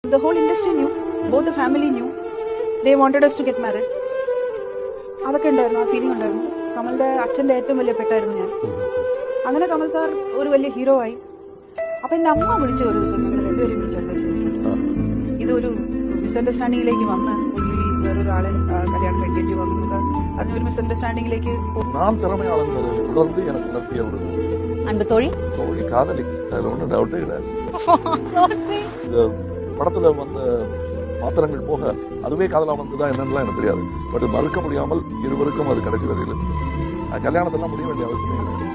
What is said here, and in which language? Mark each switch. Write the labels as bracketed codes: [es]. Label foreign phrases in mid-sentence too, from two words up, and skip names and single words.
[en] the whole industry knew, both the family knew. They wanted us to get married. [ml] അതൊക്കെ ഉണ്ടായിരുന്നു, ആ ഫീലിംഗ് ഉണ്ടായിരുന്നു. കമലിന്റെ അച്ഛൻ്റെ ഏറ്റവും വലിയ പെട്ടായിരുന്നു ഞാൻ. അങ്ങനെ കമൽ സാർ ഒരു വലിയ ഹീറോ ആയി. അപ്പൊ എന്റെ അമ്മ വിളിച്ച ഒരു ദിവസം ഞങ്ങൾ രണ്ടുപേരും വിളിച്ചു, ഇതൊരു മിസ്അണ്ടർസ്റ്റാൻഡിങ്ങിലേക്ക് വന്ന് വേറൊരാളെ കല്യാണം കഴിക്കേണ്ടി വന്നത് അതിനൊരു മിസ്അണ്ടർസ്டாண்டிங்லேக்கு [ta] நான் திறமையாளங்கிறது உணர்ந்து எனக்கு நடத்திய ஒரு அன்பு தோழி காதலி, அதில் ஒன்றும் டவுட்டே கிடையாது. இந்த படத்துல வந்த பாத்திரங்கள் போக அதுவே காதலா வந்ததா என்னன்னு எனக்கு தெரியாது. பட் மறுக்க முடியாமல் இருவருக்கும் அது கடைசி வரையில் கல்யாணத்தெல்லாம் முடிய வேண்டிய அவசியம் இல்லை.